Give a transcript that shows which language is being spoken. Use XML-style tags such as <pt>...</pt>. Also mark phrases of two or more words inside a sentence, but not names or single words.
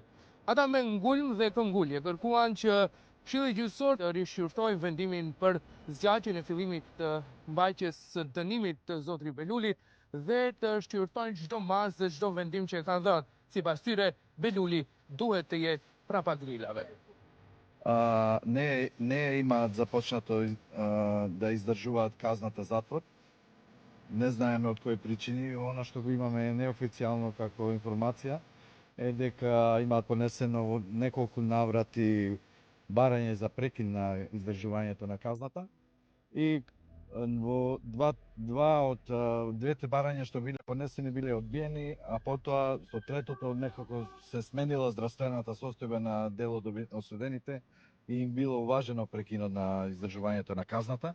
<sq>Ata me ngulm dhe këngulje kërkuan që Këshilli Gjyqësor të rishqyrtojë vendimin për zgjatjen e fillimit të mbajtjes së dënimit të zotrit Velulit dhe të shqyrtojnë çdo masë dhe çdo vendim që e kanë dhënë. Sipas tyre, Veluli duhet të jetë prapa grilave.</sq> <mk>Не имаат започнато да издржуваат казната затвор. Не знаеме од кои причини. Она што го имаме неофицијално како информација е дека имаат понесено во неколку наврати барање за прекин на издржувањето на казната и во два од двете барања што биле понесени биле одбиени, а потоа со третото некако се сменила здравствената состојба на дел од осудените и им било уважено прекинот на издржувањето на казната.</mk>